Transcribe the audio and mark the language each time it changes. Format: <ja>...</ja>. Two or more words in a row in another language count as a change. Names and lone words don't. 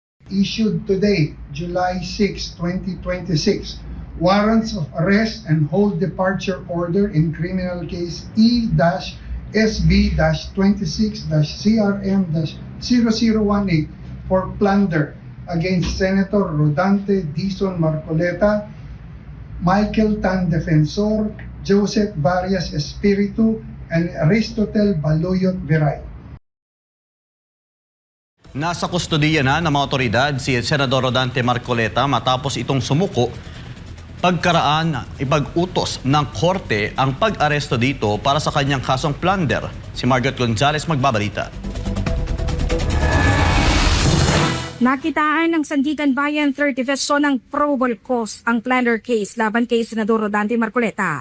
<en>issued today, July 6, 2026, warrants of arrest and hold departure order in criminal case E-SB-26-CRM-0018 for plunder against Senator Rodante Dizon Marcoleta, Michael Tan Defensor, Joseph Varias Espiritu, and Aristotel Baluyot Viray.</en> <tl>Nasa kustodiya na ng mga otoridad si Senador Rodante Marcoleta matapos itong sumuko pagkaraan ipag-utos ng korte ang pag-aresto dito para sa kanyang kasong plunder. Si Margaret Gonzalez magbabalita. Nakitaan ng Sandigan Bayan 3rd Division ng</tl> <en>probable cause</en> <tl>ang</tl> <en>plunder case</en> <tl>laban kay Senador Rodante Marcoleta.</tl>